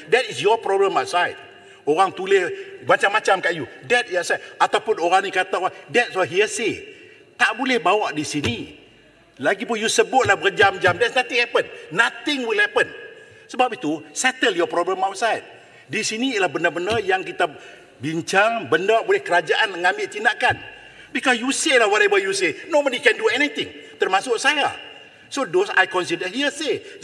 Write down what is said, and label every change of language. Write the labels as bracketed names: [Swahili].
[English] That is your problem outside. [Malay] Orang tulis macam-macam kat you. [English] That is outside. [Malay] Ataupun orang ni kata, [English] that's what hearsay. [Malay] Tak boleh bawa di sini. Lagipun you sebutlah berjam-jam, [English] there's nothing happen. Nothing will happen. [Malay] Sebab itu, [English] settle your problem outside. [Malay] Di sini ialah benda-benda yang kita bincang, benda boleh kerajaan mengambil tindakan. [English] Because you say lah whatever you say. Nobody can do anything. [Malay] Termasuk saya. [English] So those I consider hearsay.